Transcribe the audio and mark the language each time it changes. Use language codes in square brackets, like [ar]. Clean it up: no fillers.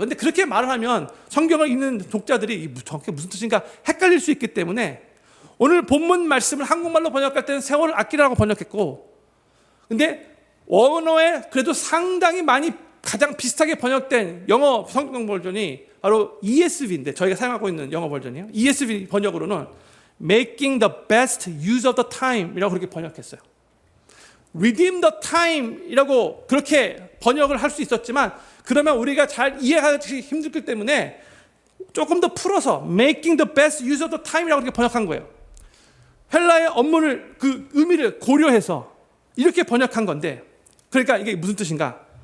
[ko] 근데 그렇게 말을 하면 성경을 읽는 독자들이 저게 무슨 뜻인가 헷갈릴 수 있기 때문에 오늘 본문 말씀을 한국말로 번역할 때는 세월을 아끼라고 번역했고, 근데 원어에 그래도 상당히 많이 가장 비슷하게 번역된 영어 성경 버전이 바로 ESV인데 저희가 사용하고 있는 영어 버전이에요. [en] ESV [ko] 번역으로는 [en] Making the best use of the time [ko] 이라고 그렇게 번역했어요. [en] Redeem the time [ko] 이라고 그렇게 번역을 할 수 있었지만 그러면 우리가 잘 이해하기 힘들기 때문에 조금 더 풀어서 [en] Making the best use of the time [ko] 이라고 그렇게 번역한 거예요. 헬라의 업문을 그 의미를 고려해서 이렇게 번역한 건데, 그러니까 이게 무슨 뜻인가?